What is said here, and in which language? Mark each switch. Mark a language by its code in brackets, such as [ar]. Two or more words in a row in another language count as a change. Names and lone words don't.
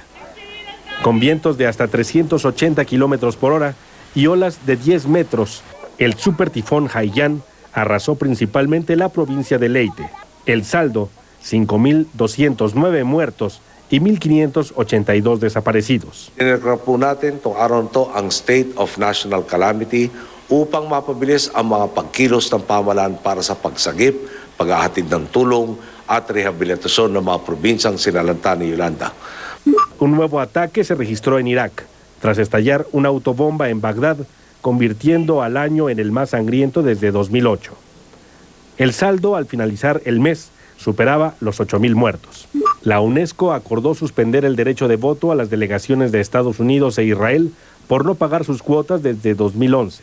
[es] Con vientos de hasta 380 kilómetros por hora y olas de 10 metros, el supertifón Haiyan arrasó principalmente la provincia de Leyte. El saldo, 5.209 muertos y 1.582 desaparecidos. [tl] Inirrepo natin itong araw na to ang [en] state of national calamity [tl] upang mapabilis ang mga pagkilos ng pamahalaan para sa pagsagip, pag-ahatid ng tulong at rehabilitasyon ng mga probinsyang sinalanta ni Yolanda. [es] Un nuevo ataque se registró en Irak, tras estallar una autobomba en Bagdad, convirtiendo al año en el más sangriento desde 2008. El saldo al finalizar el mes superaba los 8.000 muertos. La UNESCO acordó suspender el derecho de voto a las delegaciones de Estados Unidos e Israel por no pagar sus cuotas desde 2011.